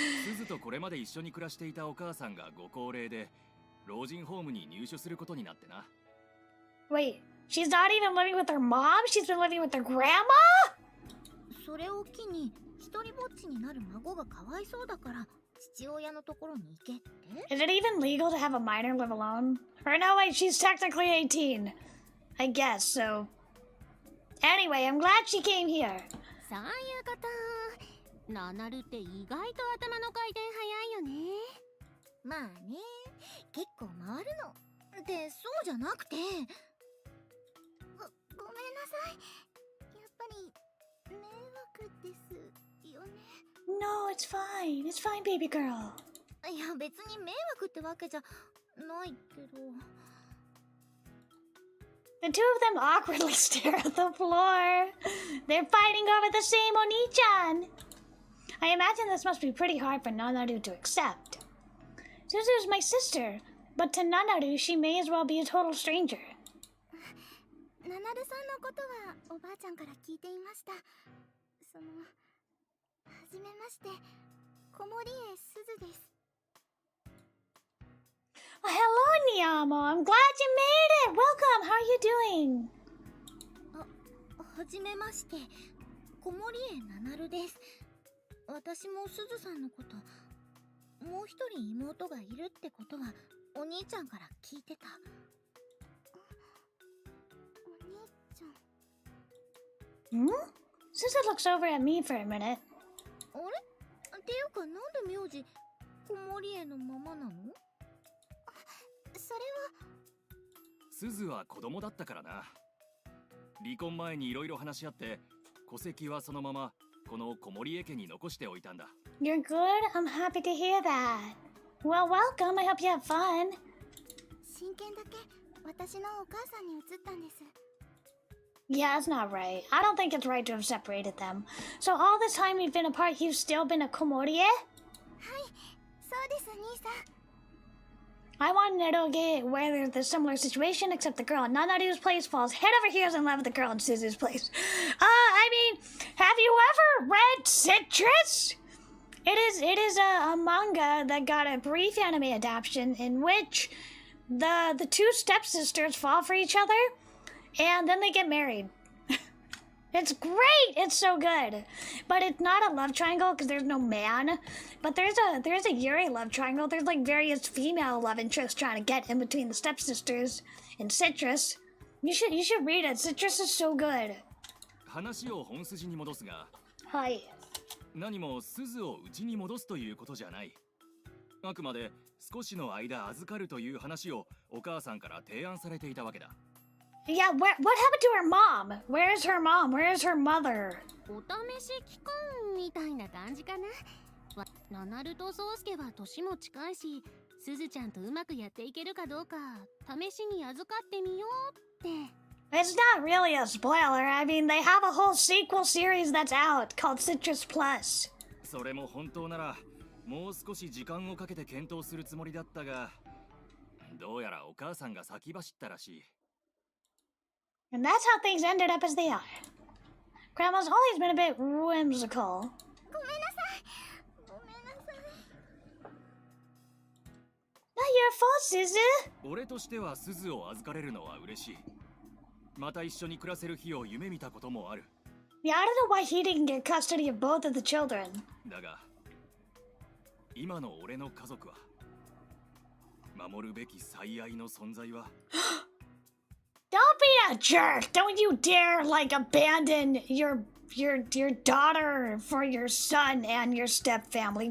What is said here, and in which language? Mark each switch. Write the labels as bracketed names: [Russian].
[Japanese] すずとこれまで一緒に暮らしていたお母さんがご高齢で老人ホームに入所することになってな。 [English] Wait, she's not even living with her mom? She's been living with her grandma? [Japanese] それを機に一人ぼっちになる孫がかわいそうだから父親のところに行けって。 [English] Is it even legal to have a minor live alone? Or no, wait, she's technically 18. I guess, so... Anyway, I'm glad she came here. [Japanese] そういうこと。ナナルって意外と頭の回転早いよね。まあね、結構回るの。で、そうじゃなくて。ごめんなさい。やっぱり迷惑ですよね。 [English] No, it's fine. It's fine, baby girl. [Japanese] いや、別に迷惑ってわけじゃないけど。 [English] The two of them awkwardly stare at the floor. They're fighting over the same Oni-chan. I imagine this must be pretty hard for Nanaru to accept. Suzu's my sister, but to Nanaru, she may as well be a total stranger. [Japanese] ナナルさんのことはおばあちゃんから聞いていました。はじめまして、小森江すずです。 [English] Oh, hello, Niamo. I'm glad you made it. Welcome. How are you doing? [Japanese] はじめまして、小森江ナナルです。私もすずさんのこともう一人妹がいるってことはお兄ちゃんから聞いてた。お兄ちゃん。 [English] Suzu looks over at me for a minute. [Japanese] あれっていうか、なんで名字小森家のままなの？それはすずは子供だったからな。離婚前にいろいろ話し合って戸籍はそのままこの小森家家に残しておいたんだ。 [English] You're good? I'm happy to hear that. Well, welcome. I hope you have fun. [Japanese] 親権だけ私のお母さんに移ったんです。 [English] Yeah, it's not right. I don't think it's right to have separated them. So all this time you've been apart, you've still been a komorie? [Japanese] はい、そうです、兄さん。 [English] I want an eroge where there's a similar situation, except the girl in Nanaru's place falls head over heels in love with the girl in Suzu's place. I mean, have you ever read Citrus? It is a manga that got a brief anime adaptation in which the two stepsisters fall for each other, and then they get married. It's great! It's so good. But it's not a love triangle because there's no man. But there's a Yuri love triangle. There's like various female love interests trying to get in between the stepsisters in Citrus. You should read it. Citrus is so good. [Japanese] 話を本筋に戻すが、はい。何もすずを家に戻すということじゃない。あくまで少しの間預かるという話をお母さんから提案されていたわけだ。 [English] Yeah, what happened to her mom? Where's her mom? Where's her mother? [Japanese] お試し期間みたいな感じかな。ナナルとソウスケは年も近いし、すずちゃんとうまくやっていけるかどうか試しに預かってみようって。 [English] It's not really a spoiler. I mean, they have a whole sequel series that's out called Citrus Plus. [Japanese] それも本当ならもう少し時間をかけて検討するつもりだったが、どうやらお母さんが先走ったらしい。 [English] And that's how things ended up as they are. Grandma's always been a bit whimsical. [Japanese] ごめんなさい。ごめんなさい。 [English] Not your fault, Suzu. [Japanese] 俺としてはすずを預かれるのは嬉しい。また一緒に暮らせる日を夢見たこともある。 [English] Yeah, I don't know why he didn't get custody of both of the children. [Japanese] だが、今の俺の家族は守るべき最愛の存在は。 [English] Don't be a jerk! Don't you dare like abandon your daughter for your son and your step family.